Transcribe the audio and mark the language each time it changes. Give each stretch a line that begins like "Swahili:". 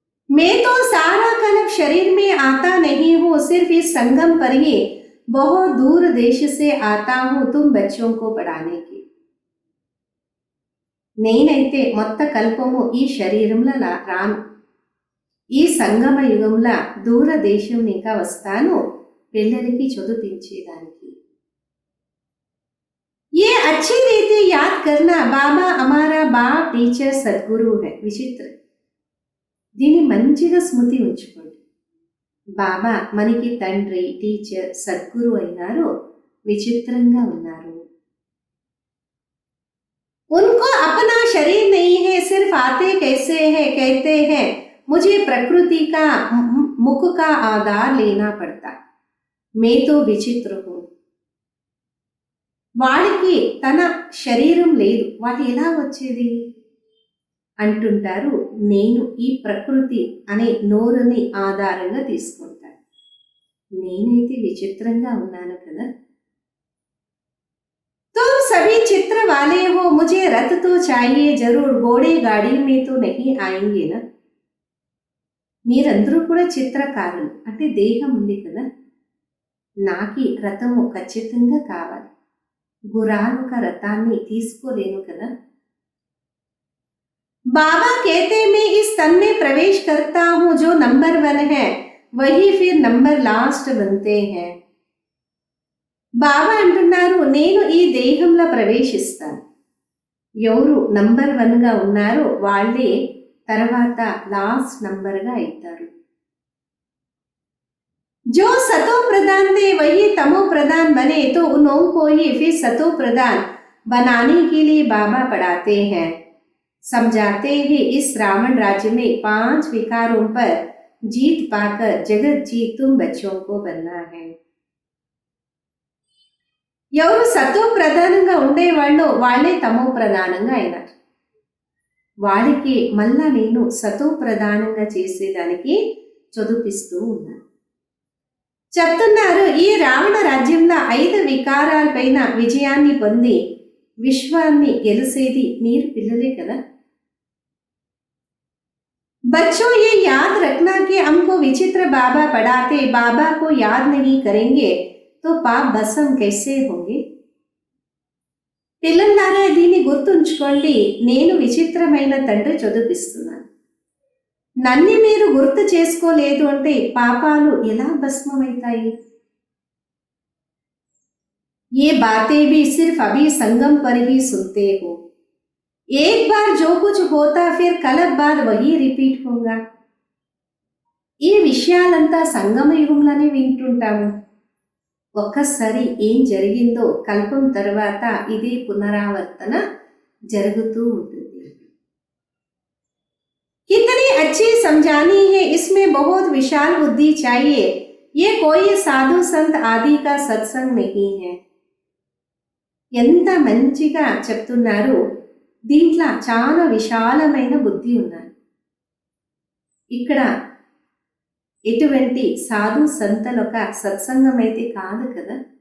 Hindi: मैं तो सारा कल्प शरीर में आता नहीं हूँ, सिर्फ इस संगम पर ही बहुत दूर देश से आता हूँ तुम बच्चों को पढ़ाने की.
Telugu: నేనైతే మొత్త కల్పము ఈ శరీరంలో రాను, ఈ సంగమ యుగంలో దూరదేశం ఇంకా వస్తాను పిల్లలకి చదువుపించేదానికి.
Hindi: ये अच्छी रीति याद करना, बाबा हमारा बाप टीचर सद्गुरु है.
Telugu: విచిత్ర, దీన్ని మంచిగా స్మృతి ఉంచుకోండి. బాబా మనకి తండ్రి, టీచర్, సద్గురు అయినారు, విచిత్రంగా ఉన్నారు.
Hindi: उनको अपना शरीर नहीं है, सिर्फ आते कैसे हैं कहते हैं मुझे प्रकृति का मुख का आधार लेना पड़ता, मैं तो विचित्र हूँ.
Telugu: వాడికి తన శరీరం లేదు, వాటి ఎలా వచ్చేది అంటుంటారు. నేను ఈ ప్రకృతి అనే నోరుని ఆధారంగా తీసుకుంటాను. నేనైతే విచిత్రంగా ఉన్నాను కదా.
Hindi: तुम सभी चित्र वाले हो, मुझे रथ तो चाहिए जरूर, घोड़े गाड़ी में तो नहीं आएंगे ना.
Telugu: మీరందరూ కూడా చిత్రకారులు, అంటే దేహం ఉంది కదా. నాకి రథము ఖచ్చితంగా కావాలి, గుర్రాలొక రథాన్ని తీసుకోలేను కదా.
Hindi: बाबा कहते मैं इस तन में प्रवेश करता हूँ, जो नंबर 1 है वही फिर नंबर लास्ट बनते हैं.
Telugu: బాబా అంటున్నారు, నేను ఈ దేహంలో ప్రవేశిస్తాను, ఎవరు నంబర్ 1గా ఉన్నారో వాళ్ళే తర్వాత లాస్ట్ నంబర్గా అవుతారు.
Hindi: जो सतो प्रधान थे वही तमो प्रधान बने, तो उन्हों को ही फिर सतो प्रधान बनाने के लिए बाबा पढ़ाते हैं, समझाते हैं इस रावण राज्य में 5 विकारों पर जीत पाकर जगत जीत तुम बच्चों को बनना है.
Telugu: ఎవరు సతో ప్రధానంగా ఉండేవాళ్ళు వాళ్ళే తమో ప్రధానంగా అయినారు. వాళ్ళకి మళ్ళా నేను సతో ప్రధానంగా చేసేదానికి చదువుపిస్తూ ఉన్నాను. చెప్తున్నారు, ఈ రావణ రాజ్యంలో 5 వికారాలపైన విజయాన్ని పొంది విశ్వాన్ని గెలిసేది మీరు పిల్లలే కదా.
Hindi: बच्चों ये याद रखना कि हमको विचित्र बाबा पढ़ाते, बाबा को याद नहीं करेंगे तो
Telugu: పాప భస్సం
Hindi: कैसे होंगे.
Telugu: పిల్లలారా దీన్ని గుర్తుంచుకోండి, నేను విచిత్రమైన తండ్రి చదువుపిస్తున్నాను. నన్ను మీరు గుర్తు చేసుకోలేదు అంటే పాపాలు ఎలా భస్మమవుతాయి.
Hindi: ये बातें भी सिर्फ अभी संगम पर ही सुनते हो, एक बार जो कुछ होता फिर कल्प बाद वही रिपीट होगा.
Telugu: ఈ విషయాలంతా సంగమ యుగంలోనే వింటుంటాము. ఒక్కసారి ఏం జరిగిందో కల్పం తర్వాత ఇదే పునరావర్తన జరుగుతూ ఉంటుంది.
Hindi: कितनी अच्छी समझानी है, इसमें बहुत विशाल बुद्धि चाहिए, ये कोई साधु संत आदि का सत्संग नहीं है.
Telugu: ఎంత మంచిగా చెప్తున్నారు, దీంట్లో చాలా విశాలమైన బుద్ధి ఉన్నది. ఇక్కడ ఎటువంటి సాధు సంతలొక సత్సంగం అయితే కాదు కదా.